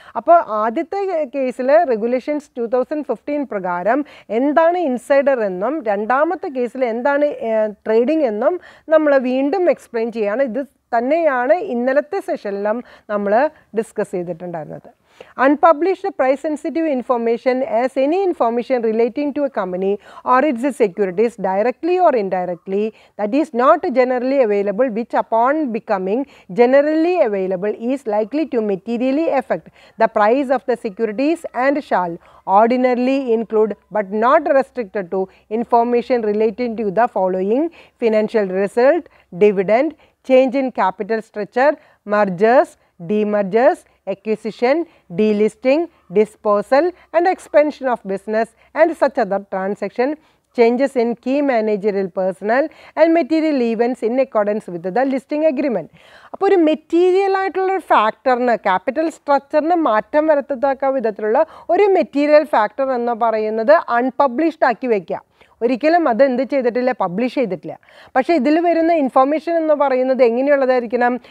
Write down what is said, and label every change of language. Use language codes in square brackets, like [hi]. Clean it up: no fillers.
[ml] അപ്പോൾ ആദ്യത്തെ കേസിൽ റെഗുലേഷൻസ് 2015 പ്രകാരം എന്താണ് ഇൻസൈഡർ എന്നും രണ്ടാമത്തെ കേസിൽ എന്താണ് ട്രേഡിംഗ് എന്നും നമ്മൾ വീണ്ടും എക്സ്പ്ലെയിൻ ചെയ്യാണ്. ഇത് തന്നെയാണ് ഇന്നലത്തെ സെഷനിലും നമ്മൾ ഡിസ്കസ് ചെയ്തിട്ടുണ്ടായിരുന്നത്. [en] Unpublished price sensitive information as any information relating to a company or its securities directly or indirectly that is not generally available, which upon becoming generally available is likely to materially affect the price of the securities and shall ordinarily include but not restricted to information relating to the following: financial result, dividend, change in capital structure, mergers, demergers, acquisition, delisting, disposal and expansion of business and such other transaction, changes in key managerial personnel and material events in accordance with the listing agreement. [ml] അപ്പോൾ ഒരു material ആയിട്ടുള്ള ഫാക്ടറിന്, capital സ്ട്രക്ചറിന് മാറ്റം വരുത്തത്തക്ക വിധത്തിലുള്ള ഒരു material factor എന്ന് പറയുന്നത് unpublished ആക്കി വയ്ക്കുക. ഒരിക്കലും അത് എന്ത് ചെയ്തിട്ടില്ല? പബ്ലിഷ് ചെയ്തിട്ടില്ല. പക്ഷേ ഇതിൽ വരുന്ന ഇൻഫർമേഷൻ എന്ന് പറയുന്നത് എങ്ങനെയുള്ളതായിരിക്കണം?